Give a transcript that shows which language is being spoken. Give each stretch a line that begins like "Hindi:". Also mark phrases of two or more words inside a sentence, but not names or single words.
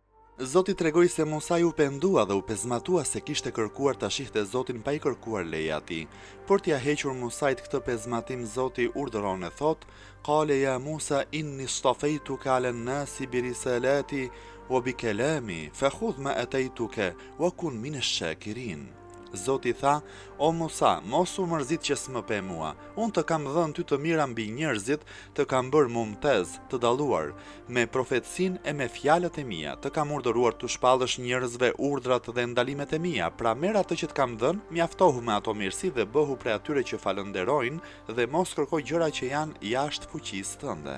Albanian: Zoti tregoi se Musa u pendua dhe u pezmatua se kishte kërkuar ta shihte Zotin pa I kërkuar leje atij. Por t'ia hequr Musait këtë pezmatim, Zoti urdhëron e thot:
Arabic: "قال يا موسى إني اصطفيتك على الناس برسالاتي وبكلامي فخذ ما آتيتك وكن من الشاكرين."
Albanian: Zoti tha: "O Musa, mos u mërzit që s'më pe mua. Unë të kam dhënë ty të mira mbi njerëzit, të kam bërë mumtez, të dalluar, me profetësinë e me fjalët e mia, të kam urdhëruar të shpallësh njerëzve urdhrat dhe ndalimet e mia. Pra merr atë që të kam dhënë, mjaftohu me ato mirësi dhe bëhu prej atyre që falënderojnë dhe mos kërkoj gjëra që janë jashtë fuqisë tënde."